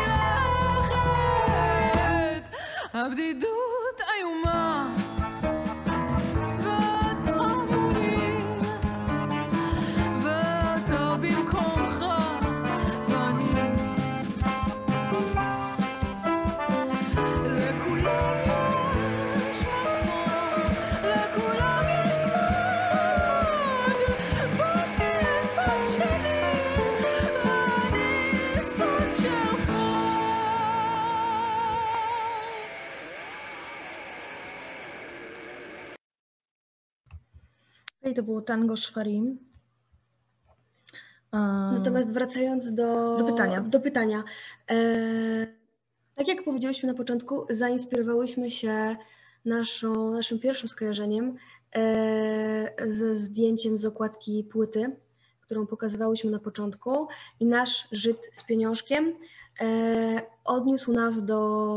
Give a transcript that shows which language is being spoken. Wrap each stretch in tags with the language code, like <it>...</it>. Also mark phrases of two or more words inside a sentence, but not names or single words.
<he>מלכת הבדידות איומה ואתה מולי ואתה במקומך ואני לכולם יש מקום לכולם יש סוד בכסות שלי ואני סוד שלך</he> <pl>I to było tango Szwarim. Natomiast wracając do pytania. Tak jak powiedziałyśmy na początku, zainspirowałyśmy się naszym pierwszym skojarzeniem ze zdjęciem z okładki płyty, którą pokazywałyśmy na początku i nasz Żyd z odniósł nas do...</pl>